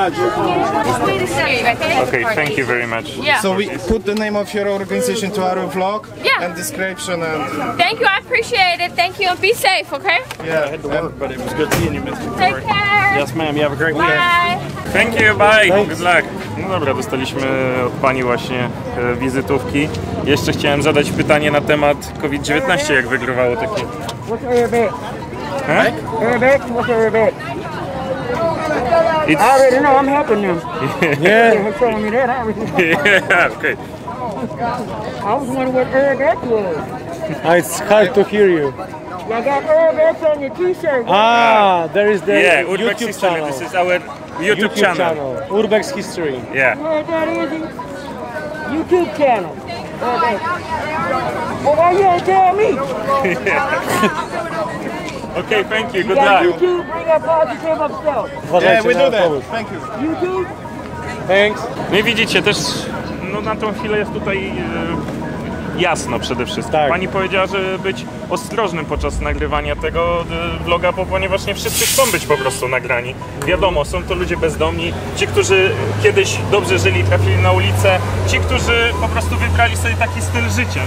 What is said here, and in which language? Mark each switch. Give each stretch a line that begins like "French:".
English: Okay, thank you very much. Yeah. So we put the name of your organization to our vlog and description and... Thank you, I appreciate it. Thank you, and be safe, okay? Yeah, I had to work, but it was good seeing you, Mr. Take care. Yes, ma'am, you have a great weekend. Bye. Thank you, bye, good luck.
Polish: No dobra, dostaliśmy od pani właśnie wizytówki. Jeszcze chciałem zadać pytanie na temat COVID-19, jak wygrywało takie...
English: What's Arabic? Huh? Arabic? What's Arabic? It's... I already know. I'm helping them. Yeah. They're telling me that. I already Yeah, okay. I was wondering what Arabic was. It's hard to hear you. Y'all got Arabic on your t-shirt. Ah, there is the Yeah, Urbex YouTube History. channel. This is our YouTube channel. Urbex History. Yeah. You know what that is? YouTube channel. Arabic. Well, why you don't tell me? Okay, thank you. You Good got luck. YouTube, bring up positive of self. Yeah, we do that. Thank you. YouTube? Thanks.
Polish: No i widzicie też, no na tą chwilę jest tutaj jasno przede wszystkim. Tak. Pani powiedziała, żeby być ostrożnym podczas nagrywania tego vloga, ponieważ nie wszyscy chcą być po prostu nagrani. Wiadomo, są to ludzie bezdomni, ci, którzy kiedyś dobrze żyli, trafili na ulicę, ci, którzy po prostu wybrali sobie taki styl życia.